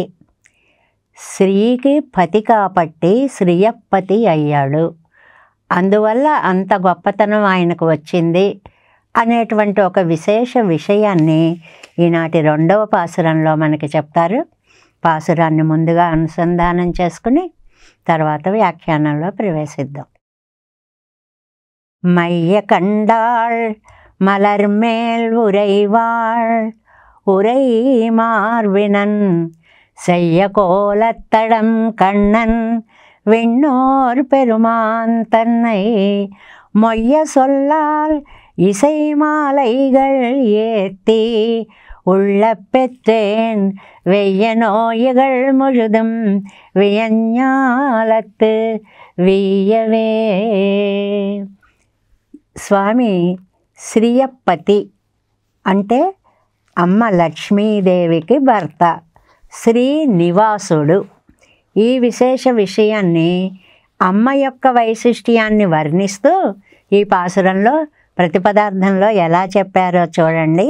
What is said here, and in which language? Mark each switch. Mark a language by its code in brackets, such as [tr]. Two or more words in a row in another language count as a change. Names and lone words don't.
[te] శ్రీకి పతి కాబట్టి శ్రియప్పతి అయ్యాడు, అందువల్ల అంత గొప్పతనం ఆయనకు వచ్చింది అనేటువంటి ఒక విశేష విషయాన్ని ఈనాటి 2వ పాసురంలో మనకి చెప్తారు. పాసురాన్ని ముందుగా అనుసంధానం చేసుకుని తర్వాత వ్యాఖ్యానంలో ప్రవేశిద్దాం. [ta] மைய கண்டாள் மலர்மேல் உரைவாள் உரை மார்பினன் செய்ய கோலத்தடம் கண்ணன் விண்ணோர் பெருமான் தன்னை மொய்ய சொல்லால் இசை மாலைகள் ஏத்தி உள்ள பெற்றேன் வெய்ய நோய்கள் முழுதும் வியஞ்ஞாலத்து వీయవే. [te] స్వామి శ్రియప్పతి అంటే అమ్మ లక్ష్మీదేవికి భర్త, శ్రీనివాసుడు. ఈ విశేష విషయాన్ని అమ్మ యొక్క వైశిష్ట్యాన్ని వర్ణిస్తూ ఈ పాసురంలో ప్రతిపదార్థంలో ఎలా చెప్పారో చూడండి.